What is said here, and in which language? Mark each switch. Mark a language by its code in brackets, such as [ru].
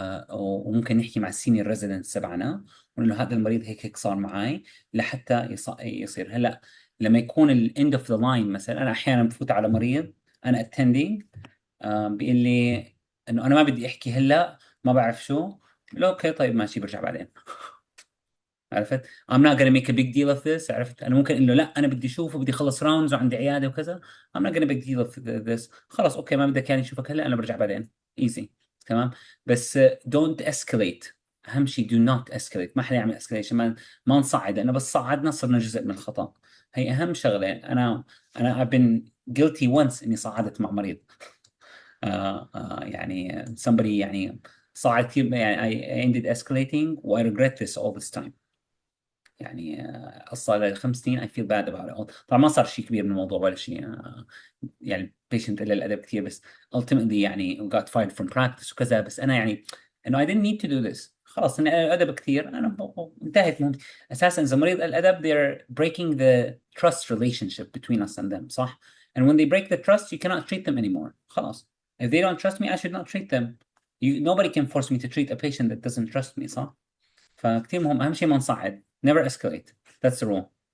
[ar] وممكن نحكي مع السينيور ريزيدنتس تبعنا ونقول له هذا المريض هيك هيك صار معي لحتى يصير. هلا لما يكون الاند اوف ذا لاين، مثلا انا احيانا بفوت على مريض انا اتندنج بيقول لي انه انا ما بدي احكي هلا، ما بعرف شو. لا اوكي طيب ماشي برجع بعدين. عرفت؟ [en] I'm not gonna make a big deal of this. [ar] عرفت؟ أنا ممكن إنه لا أنا بدي أشوفه، بدي أخلص راوندز وعندي عيادة وكذا. [en] I'm not gonna make a deal of this. [ar] خلاص أوكي ما بدك يعني أشوفك هلا، أنا برجع بعدين. [en] easy. [ar] تمام؟ بس [en] don't escalate. [ar] أهم شيء [en] do not escalate. [ar] ما حدا يعمل escalation. ما نصعد، لأنه بس صعدنا صرنا جزء من الخطأ. هي أهم شغلة. أنا [en] I've been guilty once [ar] إني صعدت مع مريض. [en] يعني somebody [ar] يعني صعد كثير، [en] يعني I ended escalating و I regret this all this time. [ar] يعني قصة ل5 سنين [en] I feel bad about it. [ar] طبعا ما صار شيء كبير من الموضوع ولا شيء. يعني patient قلل الأدب كثير، بس ultimately يعني [en] got fired from practice [ar] وكذا. بس أنا يعني إنه [en] I didn't need to do this. [ar] خلاص إن الأدب كثير أنا انتهت. أساسا إذا مريض الأدب [en] they're breaking the trust relationship between us and them صح. And when they break the trust you cannot treat them anymore. [ar] خلاص. [en] If they don't trust me I should not treat them. Nobody can force me to treat a patient that doesn't trust me [ar] صح. فكتير مهم. أهم شيء ما نصعد. [en] Never escalate. That's the rule.